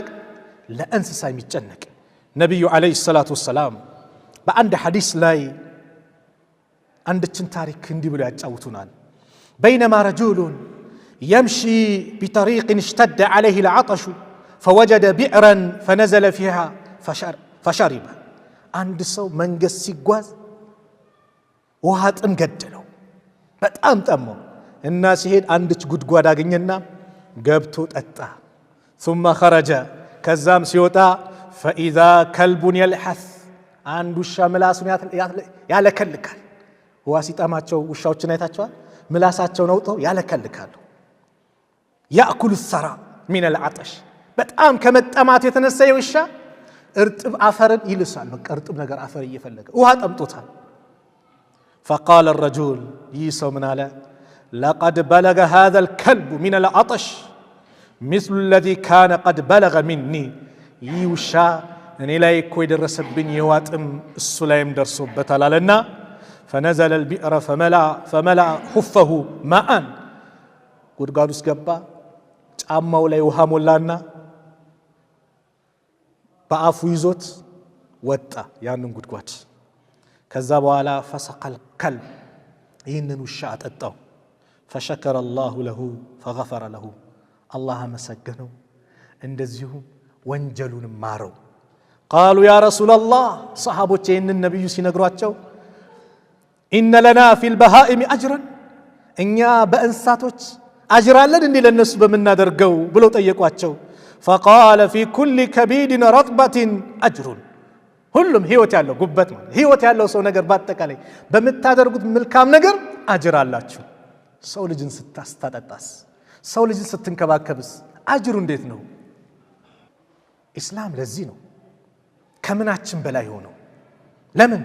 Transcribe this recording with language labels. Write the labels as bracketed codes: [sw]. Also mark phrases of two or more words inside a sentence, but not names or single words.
[am] ለእንስሳ የሚጨነቅ። ነቢዩ [ar] عليه الصلاة والسلام [am] በአንድ ሐዲስ ላይ አንድችን ታሪክ እንዲህ ብሎ ያጫውቱናል። [ar] بينما رجل يمشي بطريق اشتد عليه العطش فوجد بئرا فنزل فيها فشرب። [am] አንድ ሰው መንገድ ሲጓዝ ውሃ ጥም ገደለው፣ በጣም ጠማው እና ሲሄድ አንድች ጉድጓድ አገኘና ገብቶ ጠጣ። [ar] ثم خرج [am] ከዛም ሲወጣ [ar] فإذا كلب يلحث [am] አንድ ውሻ ምላሱን ያለከልካል። ውሃ ሲጠማቸው ውሻዎችን አይታቸዋል። ምላሳቸውን አውጥተው ያለከልካሉ። [ar] يأكل الثرى من العطش [am] በጣም ከመጠማት የተነሳ ውሻ እርጥብ አፈርን ይልሳል። በቃ እርጥብ ነገር አፈር እየፈለገ ውሃ ጠምቶታል። [ar] فقال الرجل يسو من على لقد بلغ هذا الكلب من العطش مثل الذي كان قد بلغ مني [am] يوشا እኔ ላይ እኮ የደረሰብኝ የዋጥም እሱ ላይም ደርሶበታል አለና [ar] فنزل البئر فملأ خفه ماء [am] ጉድጓድ ውስጥ ገባ። ጫማው ላይ ውሃ ሞላና በአፉ ይዞት ወጣ ያንን ጉድጓድ። ከዛ በኋላ [ar] فسقى الكلب [am] ይህንን ውሻ አጠጣው። [ar] فشكر الله له فغفر له الله [am] መሰገነው እንደዚሁም ወንጀሉን ማረው። [ar] قالوا يا رسول الله [am] صحابዎች ይህንን ነብዩ ሲነግሯቸው [ar] إن لنا في البهائم أجرا [am] እኛ በእንስሳቶች አጅር አለን እንዴ ለነሱ በመናደርገው ብለው ጠየቋቸው። [ar] فقال في كل كبيد رطبة أجر [am] ሁሉም ህይወት ያለው ጉበት ማለት ህይወት ያለው ሰው ነገር በአጠቃላይ በመታደርጉት መልካም ነገር አጅር አላችሁ። ሰው ልጅን ስታስታጣጣስ ሰው ልጅን ስትንከባከብስ አጅሩ እንዴት ነው? ኢስላም ለዚህ ነው ከምናችን በላይ ሆነው። ለምን?